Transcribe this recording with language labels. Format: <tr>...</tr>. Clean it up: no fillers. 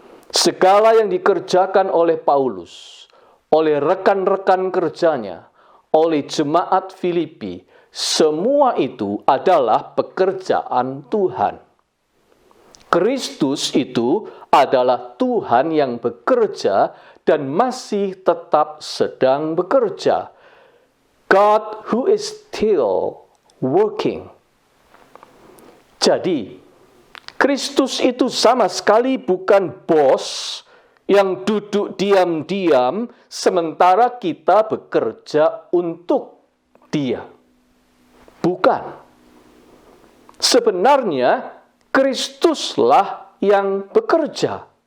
<id>Segala yang dikerjakan oleh Paulus, oleh rekan-rekan kerjanya, oleh jemaat Filipi, semua itu adalah pekerjaan Tuhan. Kristus itu adalah Tuhan yang bekerja dan masih tetap sedang bekerja.</id> <en>God who is still working.</en> <id>Jadi, Kristus itu sama sekali bukan bos yang duduk diam-diam sementara kita bekerja untuk Dia. Bukan. Sebenarnya Kristuslah yang bekerja.</id>